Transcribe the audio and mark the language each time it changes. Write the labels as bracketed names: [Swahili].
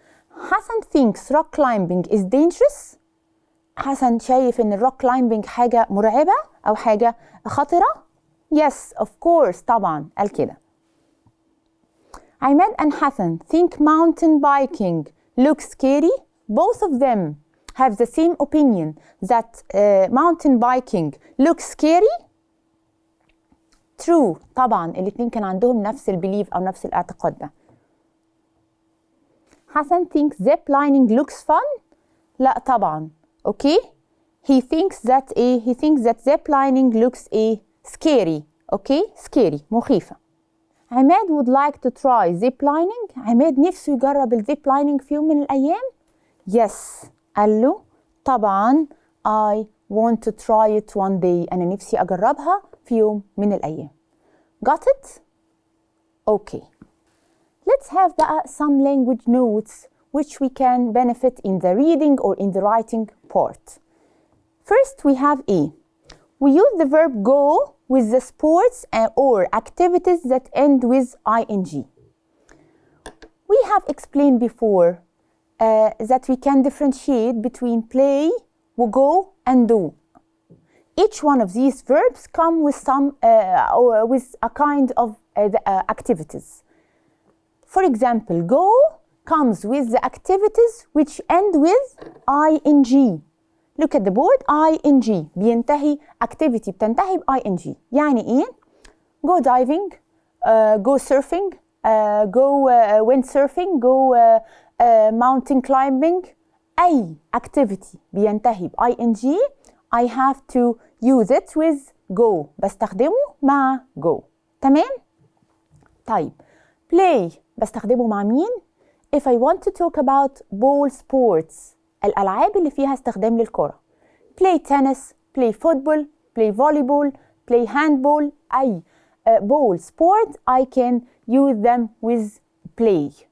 [English] Hassan thinks rock climbing is dangerous. [Arabic] حسن شايف إن الروك climbing حاجة مرعبة أو حاجة خطرة. [English] Yes, of course. [Arabic] طبعا قال كده. [English] عماد and Hassan think mountain biking looks scary. Both of them have the same opinion that mountain biking looks scary. True. [Arabic] طبعا الاتنين كان عندهم نفس البيليف أو نفس الاعتقاد ده. [English] حسن thinks zip lining looks fun. [Arabic] لا طبعا. Okay. [English] He thinks that zip lining looks scary. Okay. Scary. مخيفة. عماد would like to try zip lining. [Arabic] عماد نفسه يجرب الزيب لايننج في يوم من الأيام. [English] Yes. [Arabic] قال له طبعا [English] I want to try it one day. [Arabic] أنا نفسي أجربها في يوم من الأيام. [English] Got it? Okay. Let's have بقى some language notes which we can benefit in the reading or in the writing part. First we have we use the verb go with the sports or activities that end with ing. We have explained before that we can differentiate between play, go, and do. Each one of these verbs come with with a kind of activities. For example, go comes with the activities which end with ing. Look at the board. ing بينتهي activity بتنتهي ب ing. [Arabic] يعني إيه؟ [English] Go diving, go surfing, go windsurfing, go mountain climbing. أي activity بينتهي ب ing I have to use it with go. [Arabic] بستخدمه مع go. تمام؟ طيب play بستخدمه مع مين؟ [English] If I want to talk about ball sports [Arabic] الألعاب اللي فيها استخدام للكرة. [English] play tennis, play football, play volleyball, play handball. أي ball sport I can use them with play.